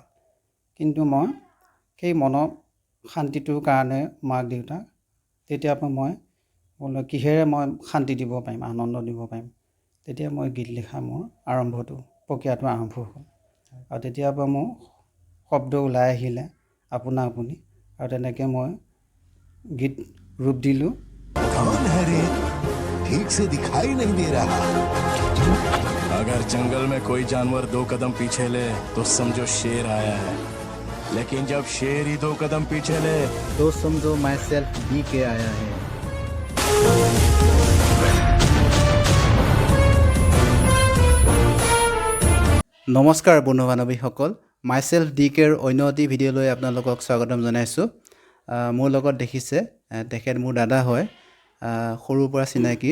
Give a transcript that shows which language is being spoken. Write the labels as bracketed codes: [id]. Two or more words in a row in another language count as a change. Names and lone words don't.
[as] কিন্তু মই সেই মনৰ শান্তিটোৰ কাৰণে মাক দেউতাক তেতিয়াৰ পৰা মই বোলো কিহেৰে মই শান্তি দিব পাৰিম, আনন্দ দিব পাৰিম, তেতিয়া মই গীত লিখা মোৰ প্ৰক্ৰিয়াটো আৰম্ভ হ'ল। আৰু তেতিয়াৰ পৰা মোৰ শব্দ ওলাই আহিলে আপোনা আপুনি, আৰু তেনেকৈ মই গীত ৰূপ দিলোঁ। [hi] कौन है रे? ठीक से दिखाई नहीं दे रहा। अगर जंगल में कोई जानवर 2 कदम पीछे ले तो समझो शेर आया है, लेकिन जब शेर ही 2 कदम पीछे ले तो समझो माई सेल्फ डी के आया है। [as] নমস্কাৰ বন্ধু বান্ধৱীসকল, মাই চেল্ফ ডি কেৰ অন্য এটি ভিডিঅ'লৈ আপোনালোকক স্বাগতম জনাইছোঁ। মোৰ লগত দেখিছে তেখেত মোৰ দাদা হয়, সৰুৰ পৰা চিনাকি।